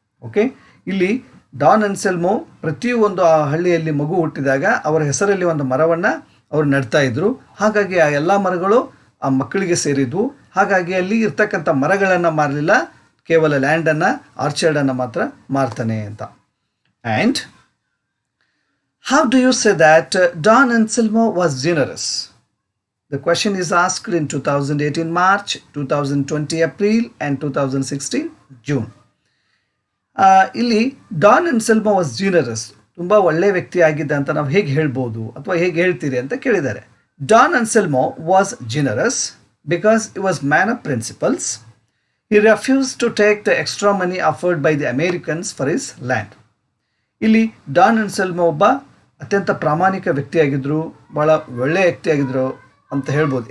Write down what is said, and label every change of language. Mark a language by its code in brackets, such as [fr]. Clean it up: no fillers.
[kn] Okay, ಇಲ್ಲಿ Don Anselmo ಪ್ರತಿಯೊಂದು ಆ ಹಳ್ಳಿಯಲ್ಲಿ ಮಗು ಹುಟ್ಟಿದಾಗ ಅವರ ಹೆಸರಲ್ಲಿ ಒಂದು ಮರವನ್ನು ಅವರು ನೆಡ್ತಾ ಇದ್ರು. ಹಾಗಾಗಿ ಆ ಎಲ್ಲ ಮರಗಳು ಆ ಮಕ್ಕಳಿಗೆ ಸೇರಿದ್ವು. ಹಾಗಾಗಿ ಅಲ್ಲಿ ಇರ್ತಕ್ಕಂಥ ಮರಗಳನ್ನು ಮಾರಲಿಲ್ಲ, ಕೇವಲ ಲ್ಯಾಂಡನ್ನು, ಆರ್ಚರ್ಡನ್ನು ಮಾತ್ರ ಮಾರ್ತಾನೆ ಅಂತ. [en] And how do you say that Don Anselmo was generous? The question is asked in 2018 March, 2020 April and 2016 June. [kn] ಇಲ್ಲಿ ಡಾನ್ ಅನ್ಸೆಲ್ಮೋ ವಾಸ್ ಜಿನರಸ್, ತುಂಬ ಒಳ್ಳೆಯ ವ್ಯಕ್ತಿ ಆಗಿದ್ದ ಅಂತ ನಾವು ಹೇಗೆ ಹೇಳ್ಬೋದು ಅಥವಾ ಹೇಗೆ ಹೇಳ್ತೀರಿ ಅಂತ ಕೇಳಿದ್ದಾರೆ. [en] Don Anselmo was generous because he was man of principles. He refused to take the extra money offered by the Americans for his land. [kn] ಇಲ್ಲಿ ಡಾನ್ ಅನ್ಸೆಲ್ಮೋ ಒಬ್ಬ ಅತ್ಯಂತ ಪ್ರಾಮಾಣಿಕ ವ್ಯಕ್ತಿಯಾಗಿದ್ದರು, ಭಾಳ ಒಳ್ಳೆಯ ವ್ಯಕ್ತಿಯಾಗಿದ್ದರು ಅಂತ ಹೇಳ್ಬೋದು.